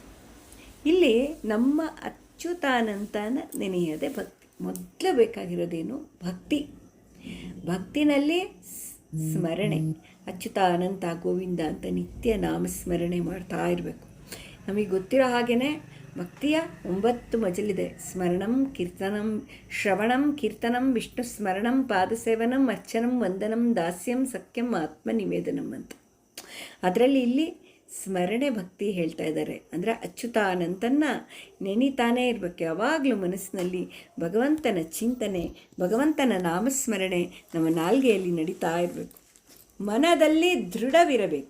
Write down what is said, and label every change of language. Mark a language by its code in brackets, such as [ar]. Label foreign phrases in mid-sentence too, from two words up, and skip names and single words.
[kn] ಇಲ್ಲಿ ನಮ್ಮ ಅಚ್ಯುತಾನಂತನ ನೆನೆಯದೆ ಭಕ್ತಿ. ಮೊದಲು ಬೇಕಾಗಿರೋದೇನು? ಭಕ್ತಿ. ಭಕ್ತಿನಲ್ಲಿ ಸ್ಮರಣೆ, ಅಚ್ಯುತಾನಂತ ಗೋವಿಂದ ಅಂತ ನಿತ್ಯ ನಾಮಸ್ಮರಣೆ ಮಾಡ್ತಾ ಇರಬೇಕು. ನಮಗೆ ಗೊತ್ತಿರೋ ಹಾಗೆಯೇ ಭಕ್ತಿಯ 9 ಮಜಲಿದೆ. [sa] ಸ್ಮರಣಂ, ಕೀರ್ತನಂ, ಶ್ರವಣಂ, ಕೀರ್ತನಂ, ವಿಷ್ಣು ಸ್ಮರಣಂ, ಪಾದಸೇವನಂ, ಅರ್ಚನಂ, ವಂದನಂ, ದಾಸ್ಯಂ, ಸಖ್ಯಂ, [kn] ಆತ್ಮನಿವೇದನಂ ಅಂತ. ಅದರಲ್ಲಿ ಇಲ್ಲಿ ಸ್ಮರಣೆ ಭಕ್ತಿ ಹೇಳ್ತಾ ಇದ್ದಾರೆ. ಅಂದರೆ ಅಚ್ಯುತಾನಂತನ್ನ ನೆನೀತಾನೇ ಇರಬೇಕು. ಯಾವಾಗಲೂ ಮನಸ್ಸಿನಲ್ಲಿ ಭಗವಂತನ ಚಿಂತನೆ, ಭಗವಂತನ ನಾಮಸ್ಮರಣೆ ನಮ್ಮ ನಾಲ್ಗೆಯಲ್ಲಿ ನಡೀತಾ ಇರಬೇಕು. ಮನದಲ್ಲಿ ದೃಢವಿರಬೇಕು.